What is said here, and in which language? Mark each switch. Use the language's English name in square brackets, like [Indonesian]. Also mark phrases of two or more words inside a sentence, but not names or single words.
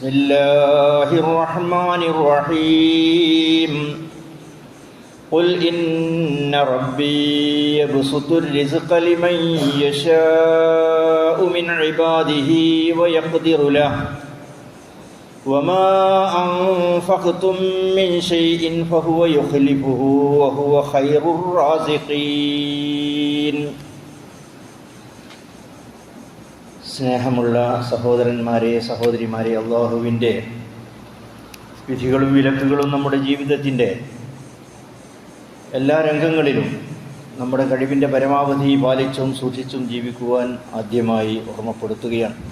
[Arabic] الله الرحمن الرحيم قل إن ربي يبسط الرزق لمن يشاء من عباده ويقدر له وما أنفقتم من شيء فهو يخلفه وهو خير الرازقين. [Malayalam] സ്നേഹമുള്ള സഹോദരന്മാരെ സഹോദരിമാരെ, അള്ളാഹുവിൻ്റെ വിധികളും വിലക്കുകളും നമ്മുടെ ജീവിതത്തിൻ്റെ എല്ലാ രംഗങ്ങളിലും നമ്മുടെ കഴിവിൻ്റെ പരമാവധി പാലിച്ചും സൂക്ഷിച്ചും ജീവിക്കുവാൻ ആദ്യമായി ഓർമ്മപ്പെടുത്തുകയാണ്.